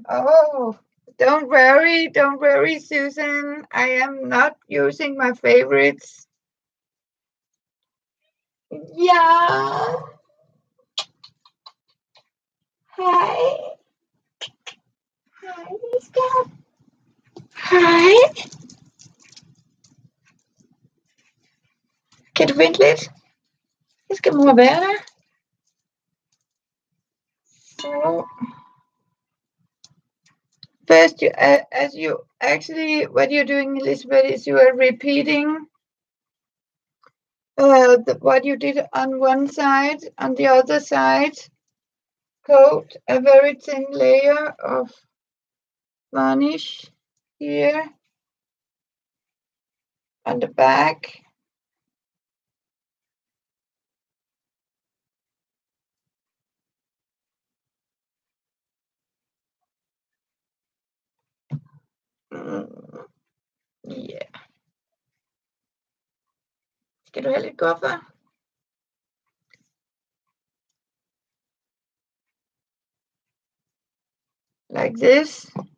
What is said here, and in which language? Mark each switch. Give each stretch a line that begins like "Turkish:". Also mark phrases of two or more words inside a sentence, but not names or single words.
English: Oh, don't worry, Susan. I am not using my favorites. Yeah. Hi. Hi, Mister. Hi.
Danish: Kan du vente lidt? Jeg skal mor være der.
English: So, first, as you actually, what you're doing, Elizabeth, is you are repeating what you did on one side. On the other side, coat a very thin layer of varnish here on the back. Yeah.
Danish: Skal du have lidt guffer?
English: Like this.